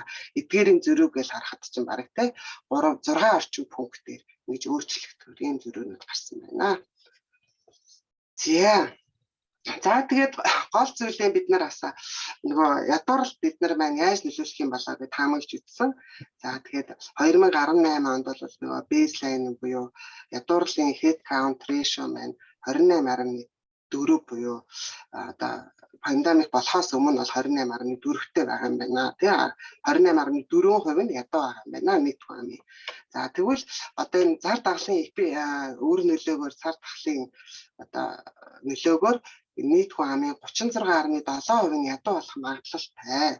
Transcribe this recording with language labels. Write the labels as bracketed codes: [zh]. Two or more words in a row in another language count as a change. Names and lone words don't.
[mn] Эдгээрийн зөрүүг гэж харахад чинь бараг те 3-6 орчим пунктээр ингэж өөрчлөгдөх ийм зөрүүнүүд гарсан байна. За тэгээд гол зүйлээ бид нар бас нөгөө ядуурл бид нар маань яаж нөлөөлөх юм болоо гэж таамаглаж үзсэн. За тэгээд 2018 онд бол нөгөө бейслайн буюу ядуурлын [en] head count ratio [mn] маань 28.4 буюу одоо пандемик болохоос өмнө бол 28.4-тэй байгаа юм байна. Тэгээ 28.4% нь ядуу байгаа юм байна нийт хүн. За тэгвэл одоо энэ зар даглалын өөр нөлөөгөөр цар тахлын одоо нөлөөгөөр нийт хүн амын 36.7% нь ядуу болох магадлалтай.